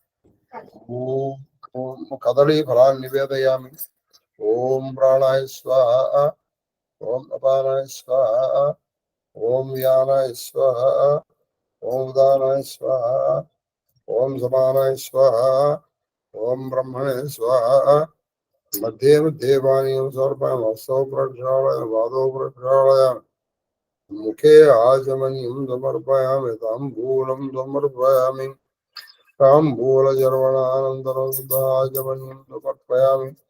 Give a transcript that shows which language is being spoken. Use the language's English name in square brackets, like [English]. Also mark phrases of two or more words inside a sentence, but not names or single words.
[Telugu] ఓం కదళీ ఫలాన్ని నివేదయామి. [Sanskrit] ఓం ప్రాణాయ స్వాహ ఓం అపానాయ స్వాహ ఓం యానాయ స్వాహ ఓం ఉదానాయ స్వాహ ఓం సమానాయ స్వాహ ఓం బ్రహ్మణే స్వాహ. मध्ये मध्ये पानीयं समर्पयामि हस्तौ प्रक्षालयामि पादौ प्रक्षालयामि मुखे आचमनीयं समर्पयामि ताम्बूलं समर्पयामि ताम्बूलचर्वणानन्तरं आचमनीयं समर्पयामि